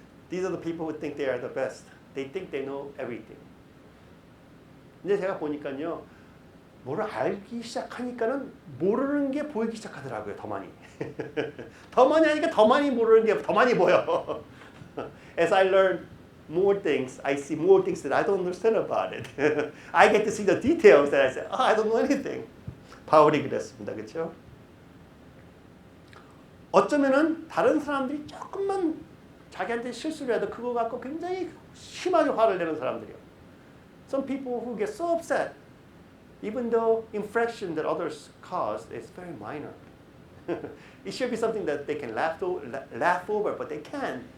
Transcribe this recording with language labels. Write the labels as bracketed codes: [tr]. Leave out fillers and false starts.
[en] These are the people who think they are the best. They think they know everything. [ko] 근데 제가 보니까요, 뭐를 알기 시작하니까는 모르는 게 보이기 시작하더라고요. 더 많이. 더 많이 하니까 더 많이 모르는 게 더 많이 보여. [en] As I learn more things, I see more things that I don't understand about it. I get to see the details that I say, I don't know anything. [ko] 바울이 그랬습니다. 그렇죠? 어쩌면은 다른 사람들이 조금만 자기한테 실수를 해도 그거 갖고 굉장히 심하게 화를 내는 사람들이요. [en] Some people who get so upset even though infraction that others caused is very minor. It should be something that they can laugh over, but they can't.